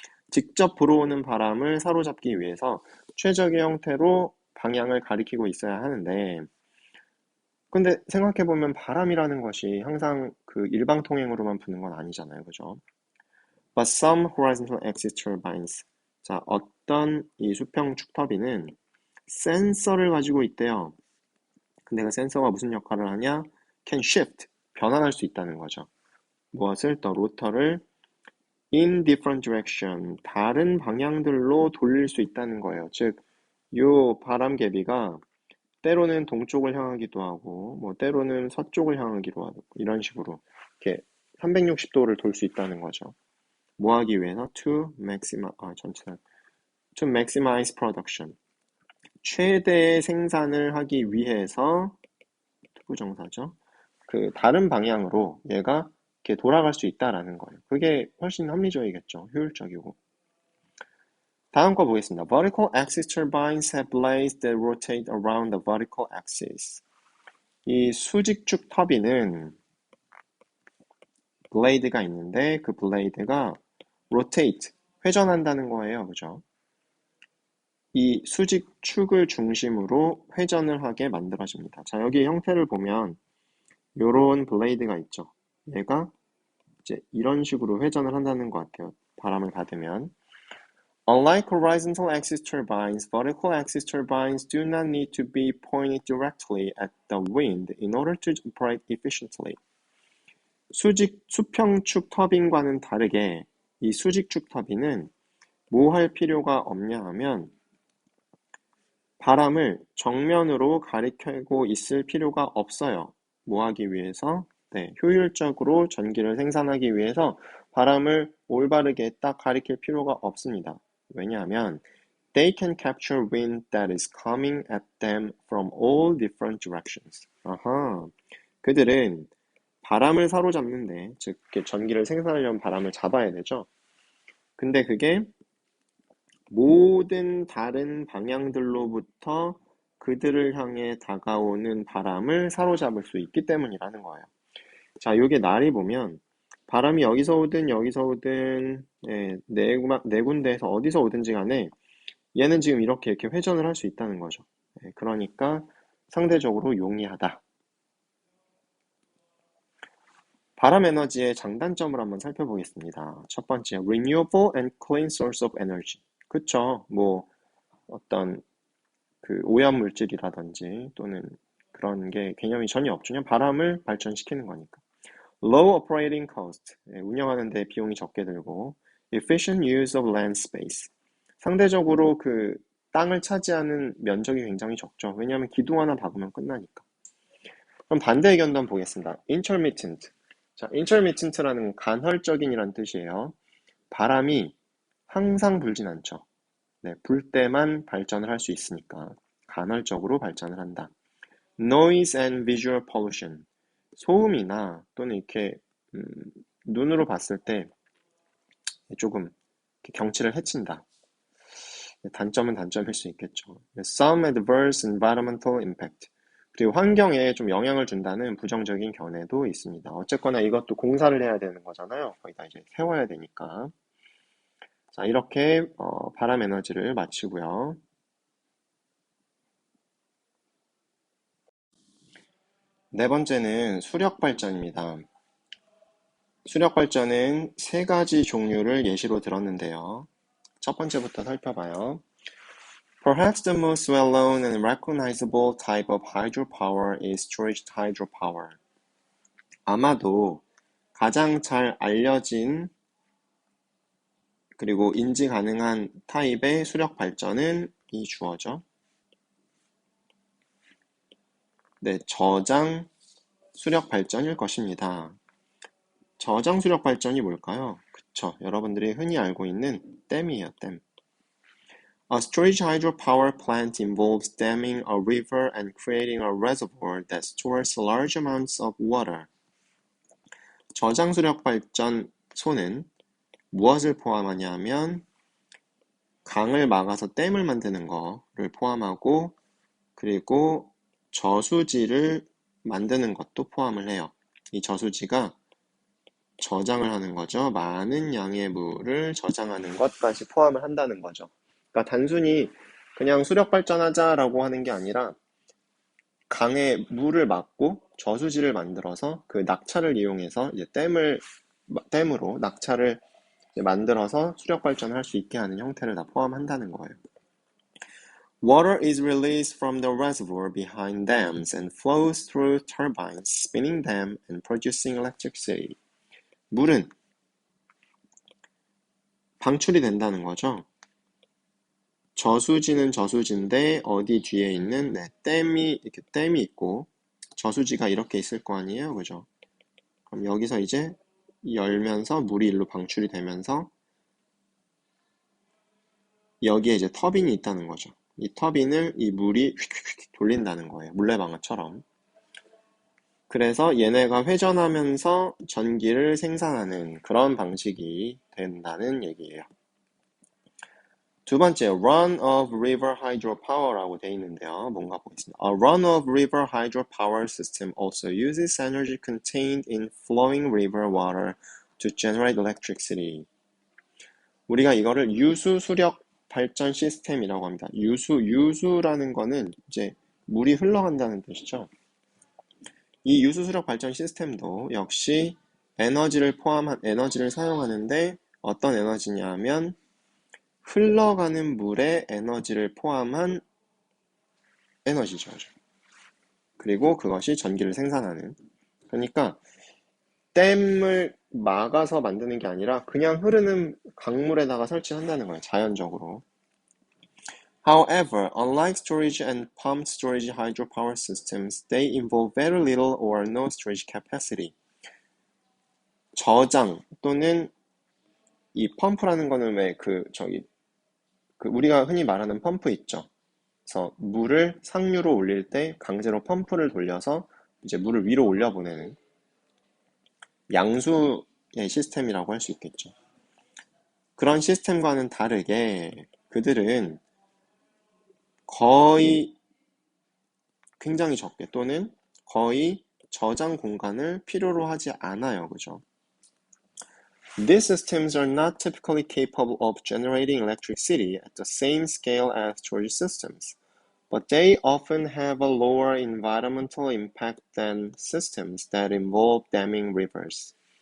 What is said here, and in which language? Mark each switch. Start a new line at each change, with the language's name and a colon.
Korean: 직접 불어오는 바람을 사로잡기 위해서 최적의 형태로 방향을 가리키고 있어야 하는데 근데 생각해보면 바람이라는 것이 항상 그 일방통행으로만 부는 건 아니잖아요. 그죠?
English: But some horizontal axis turbines.
Korean: 자, 어떤 이 수평축 터빈은 센서를 가지고 있대요. 근데 그 센서가 무슨 역할을 하냐?
English: Can shift.
Korean: 변환할 수 있다는 거죠. 무엇을?
English: The rotor를 in different direction.
Korean: 다른 방향들로 돌릴 수 있다는 거예요. 즉, 요 바람개비가 때로는 동쪽을 향하기도 하고, 뭐 때로는 서쪽을 향하기도 하고, 이런 식으로 이렇게 360도를 돌 수 있다는 거죠. 뭐 하기 위해서?
English: To maximize production.
Korean: 최대의 생산을 하기 위해서 투부정사죠. 그 다른 방향으로 얘가 이렇게 돌아갈 수 있다라는 거예요. 그게 훨씬 합리적이겠죠. 효율적이고. 다음 거 보겠습니다.
English: Vertical axis turbines have blades that rotate around the vertical axis.
Korean: 이 수직축 터빈은 블레이드가 있는데 그 블레이드가 rotate, 회전한다는 거예요. 그죠? 이 수직축을 중심으로 회전을 하게 만들어집니다. 자, 여기 형태를 보면 요런 블레이드가 있죠. 얘가 이제 이런 식으로 회전을 한다는 것 같아요. 바람을 받으면.
English: Unlike horizontal axis turbines, vertical axis turbines do not need to be pointed directly at the wind in order to operate efficiently.
Korean: 수평축 터빈과는 다르게 이 수직축 터빈은 뭐 할 필요가 없냐 하면 바람을 정면으로 가리키고 있을 필요가 없어요. 뭐 하기 위해서? 네, 효율적으로 전기를 생산하기 위해서 바람을 올바르게 딱 가리킬 필요가 없습니다. 왜냐하면
English: they can capture wind that is coming at them from all different directions.
Korean: 아하, 그들은 바람을 사로잡는데, 즉 전기를 생산하려면 바람을 잡아야 되죠. 근데 그게 모든 다른 방향들로부터 그들을 향해 다가오는 바람을 사로잡을 수 있기 때문이라는 거예요. 자, 요게 날이 보면 바람이 여기서 오든 네 군데에서 어디서 오든지 간에 얘는 지금 이렇게 회전을 할 수 있다는 거죠. 그러니까 상대적으로 용이하다. 바람 에너지의 장단점을 한번 살펴보겠습니다. 첫 번째,
English: renewable and clean source of energy.
Korean: 그쵸? 뭐 어떤 그 오염 물질이라든지 또는 그런 게 개념이 전혀 없죠. 그냥 바람을 발전시키는 거니까.
English: Low operating cost,
Korean: 운영하는 데 비용이 적게 들고,
English: efficient use of land space.
Korean: 상대적으로 그 땅을 차지하는 면적이 굉장히 적죠. 왜냐하면 기둥 하나 박으면 끝나니까. 그럼 반대 의견도 한번 보겠습니다.
English: intermittent.
Korean: 자, intermittent라는 건 간헐적인이란 뜻이에요. 바람이 항상 불진 않죠. 네, 불 때만 발전을 할 수 있으니까 간헐적으로 발전을 한다.
English: Noise and visual pollution.
Korean: 소음이나 또는 이렇게 음, 눈으로 봤을 때 조금 이렇게 경치를 해친다. 단점은 단점일 수 있겠죠.
English: Some adverse environmental impact.
Korean: 그리고 환경에 좀 영향을 준다는 부정적인 견해도 있습니다. 어쨌거나 이것도 공사를 해야 되는 거잖아요. 거기다 이제 세워야 되니까. 자, 이렇게 바람 에너지를 마치고요. 네 번째는 수력 발전입니다. 수력 발전은 세 가지 종류를 예시로 들었는데요. 첫 번째부터 살펴봐요.
English: Perhaps the most well-known and recognizable type of hydropower is storage hydropower.
Korean: 아마도 가장 잘 알려진 그리고 인지 가능한 타입의 수력 발전은 이 주어죠. 네, 저장 수력 발전일 것입니다. 저장 수력 발전이 뭘까요? 그쵸, 여러분들이 흔히 알고 있는 댐이에요, 댐.
English: A storage hydropower plant involves damming a river and creating a reservoir that stores large amounts of water.
Korean: 저장 수력 발전소는 무엇을 포함하냐면 강을 막아서 댐을 만드는 거를 포함하고 그리고 저수지를 만드는 것도 포함을 해요. 이 저수지가 저장을 하는 거죠. 많은 양의 물을 저장하는 것까지 포함을 한다는 거죠. 그러니까 단순히 그냥 수력 발전하자라고 하는 게 아니라 강에 물을 막고 저수지를 만들어서 그 낙차를 이용해서 이제 댐으로 낙차를 만들어서 수력 발전을 할 수 있게 하는 형태를 다 포함한다는 거예요.
English: Water is released from the reservoir behind dams and flows through turbines, spinning them and producing electricity.
Korean: 물은 방출이 된다는 거죠. 저수지는 저수지인데 어디 뒤에 있는 이렇게 댐이 있고 저수지가 이렇게 있을 거 아니에요, 그죠? 그럼 여기서 이제 열면서 물이 일로 방출이 되면서 여기에 이제 터빈이 있다는 거죠. 이 터빈을 이 물이 휙휙휙 돌린다는 거예요. 물레방아처럼. 그래서 얘네가 회전하면서 전기를 생산하는 그런 방식이 된다는 얘기예요. 두 번째, run-of-river hydropower라고 되어 있는데요. 뭔가 보겠습니다.
English: A run-of-river hydropower system also uses energy contained in flowing river water to generate electricity.
Korean: 우리가 이거를 유수 수력 발전 시스템이라고 합니다. 유수라는 거는 이제 물이 흘러간다는 뜻이죠. 이 유수 수력 발전 시스템도 역시 에너지를 사용하는데 어떤 에너지냐면 흘러가는 물의 에너지를 포함한 에너지죠. 그리고 그것이 전기를 생산하는. 그러니까 댐을 막아서 만드는 게 아니라 그냥 흐르는 강물에다가 설치한다는 거예요. 자연적으로.
English: However, unlike storage and pumped storage hydropower systems, they involve very little or no storage capacity.
Korean: 저장 또는 이 펌프라는 거는 왜 우리가 흔히 말하는 펌프 있죠. 그래서 물을 상류로 올릴 때 강제로 펌프를 돌려서 이제 물을 위로 올려보내는 양수의 시스템이라고 할 수 있겠죠. 그런 시스템과는 다르게 그들은 거의 굉장히 적게 또는 거의 저장 공간을 필요로 하지 않아요. 그죠?
English: These systems are not typically capable of generating electricity at the same scale as storage systems, but they often have a lower environmental impact than systems that involve damming rivers.